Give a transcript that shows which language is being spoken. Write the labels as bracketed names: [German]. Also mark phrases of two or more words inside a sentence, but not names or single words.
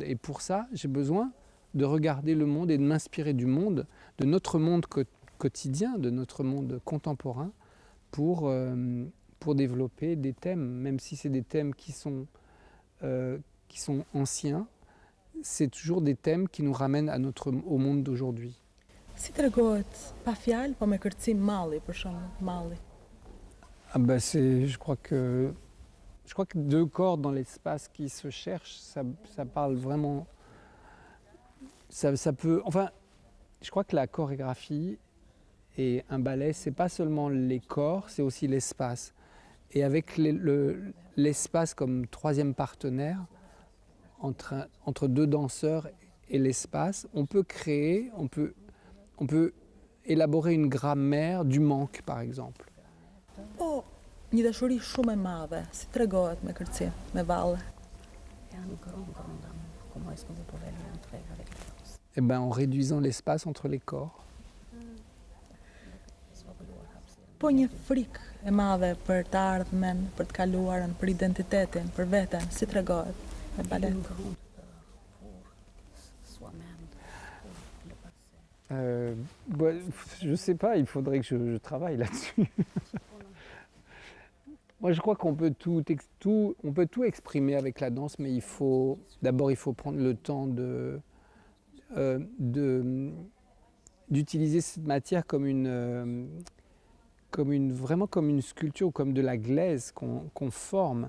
[French] Et pour ça, j'ai besoin de regarder le monde et de m'inspirer du monde, de notre monde quotidien, de notre monde contemporain, pour développer des thèmes, même si c'est des thèmes qui sont anciens, c'est toujours des thèmes qui nous ramènent au monde d'aujourd'hui. [Albanian] Si tregohet pa fjalë, po me kërcim malli, për shembull, malli? [French] Ah ben je crois que deux corps dans l'espace qui se cherchent, ça parle vraiment. Ça peut. Enfin, je crois que la chorégraphie et un ballet, c'est pas seulement les corps, c'est aussi l'espace. Et avec l'espace comme troisième partenaire, entre deux danseurs et l'espace, on peut créer, on peut élaborer une grammaire du manque, par exemple. [Albanian] Po, një dashuri shumë e madhe, si tregohet me kërcim, me valle? [French] Il y a un grand amour. Comment est-ce que vous pouvez le montrer avec la danse? Eh ben, en réduisant l'espace entre les corps. [Albanian] Po një frikë e madhe për të ardhmen, për të kaluarën, për identitetin, për veten, si tregohet me balet? [French] Une grande peur pour soi-même, pour le passé. Je sais pas, il faudrait que je travaille là-dessus. Moi, je crois qu'on peut on peut tout exprimer avec la danse, mais d'abord il faut prendre le temps d'utiliser cette matière vraiment comme une sculpture ou comme de la glaise qu'on forme.